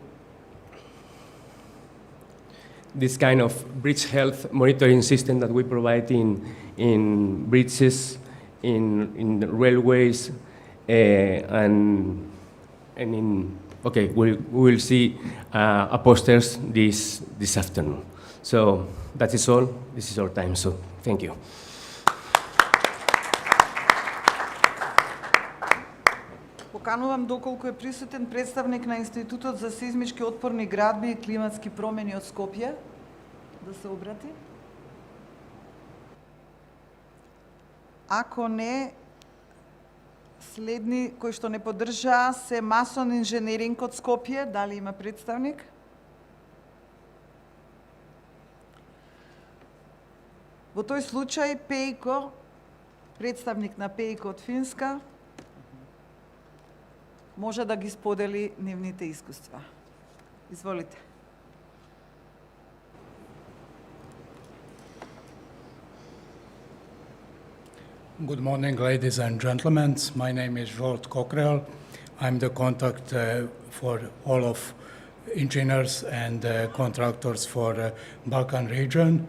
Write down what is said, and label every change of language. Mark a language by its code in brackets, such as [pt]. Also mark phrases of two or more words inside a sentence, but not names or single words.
[en] this kind of bridge health monitoring system that we provide in bridges, in railways, and in, okay, we will see posters this afternoon. So that is all. This is our time, so thank you. [mk] Поканувам доколку е присутен представник на Институтот за сеизмички отпорни градби и климатски промени од Скопје да се обрати. Ако не, следни кои што не поддржаа се Масон инженеринг од Скопје. Дали има представник? Во тој случај Пејко, представник на Пејко од Финска, може да ги сподели нивните искуства. Изволите. [en] Good morning, ladies and gentlemen. My name is Zsolt Kokrel. I'm the contact for all of engineers and contractors for Balkan region.